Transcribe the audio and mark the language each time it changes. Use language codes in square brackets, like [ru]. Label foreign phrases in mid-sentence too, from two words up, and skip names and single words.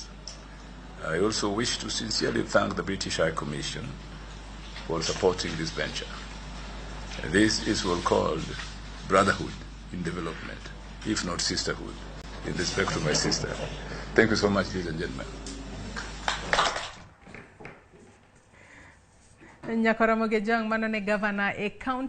[en] I also wish to sincerely thank the British High Commission for supporting this venture. This is what's called brotherhood in development, if not sisterhood, in respect to my sister. Thank you so much, ladies and gentlemen. [luo] Nyaka Ramogi ajwang' mano ne gavana e kaunti